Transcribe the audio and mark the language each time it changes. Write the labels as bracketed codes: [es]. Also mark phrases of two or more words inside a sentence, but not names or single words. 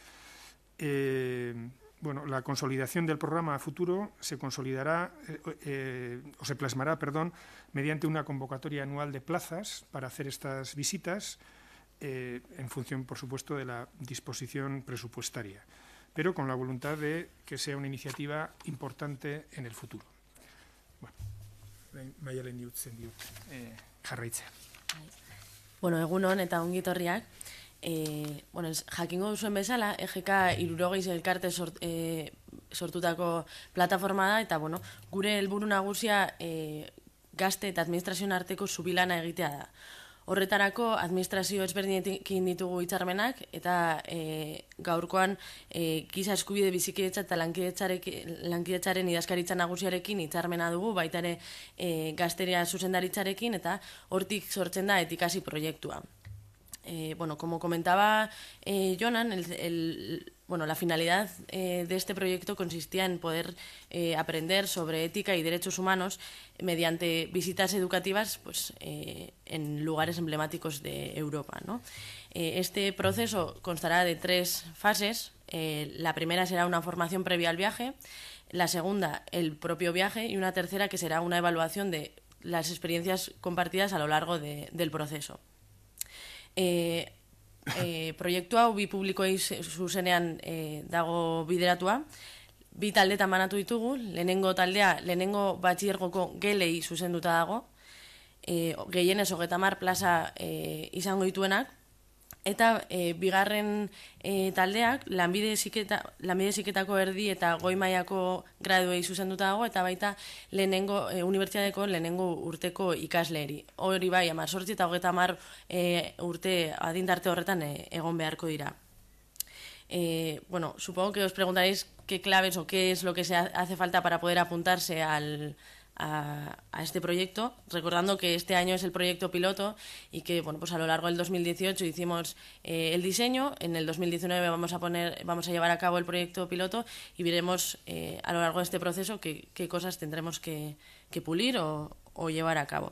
[es] Bueno, la consolidación del programa a futuro se consolidará o se plasmará, mediante una convocatoria anual de plazas para hacer estas visitas en función, por supuesto, de la disposición presupuestaria, pero con la voluntad de que sea una iniciativa importante en el futuro. [eu] Bueno, Maialen diutzen diut jarraitzea. Bueno, egun hon eta ongi etorriak. Jakingo duzuen bezala, EGK 60 elkarte sortutako plataforma da, eta gure helburu nagusia gazte eta administrazioen arteko zubilana egitea da. Horretarako, administrazio ezberdinekin ditugu hitzarmenak, eta gaurkoan giza eskubide bizikidetza eta lankidetzaren idazkaritza nagusiarekin hitzarmena dugu, baita ere gazteria zuzendaritzarekin, eta hortik sortzen da etikasi proiektua. [es] Como comentaba Jonan, la finalidad de este proyecto consistía en poder aprender sobre ética y derechos humanos mediante visitas educativas en lugares emblemáticos de Europa, ¿no? Este proceso constará de 3 fases. La primera será una formación previa al viaje, la segunda el propio viaje y una tercera que será una evaluación de las experiencias compartidas a lo largo del proceso. [eu] Proiektu hau bi publikoei zuzenean dago bideratua. 2 taldetan banatu ditugu. Lehenengo taldea, lehenengo batxilergoko gelei zuzenduta dago. Gehienez 30 plaza izango dituenak. Eta bigarren taldeak lanbide heziketako erdi eta goi mailako graduei zuzenduta dago, eta baita lehenengo unibertsitateko lehenengo urteko ikasleeri. Hori bai, 18 eta 30 urte adintarte horretan egon beharko dira. [es] Supongo que os preguntaréis qué claves o qué es lo que se hace falta para poder apuntarse a este proyecto, recordando que este año es el proyecto piloto y que a lo largo del 2018 hicimos el diseño, en el 2019 vamos a llevar a cabo el proyecto piloto y veremos a lo largo de este proceso qué cosas tendremos que pulir o llevar a cabo.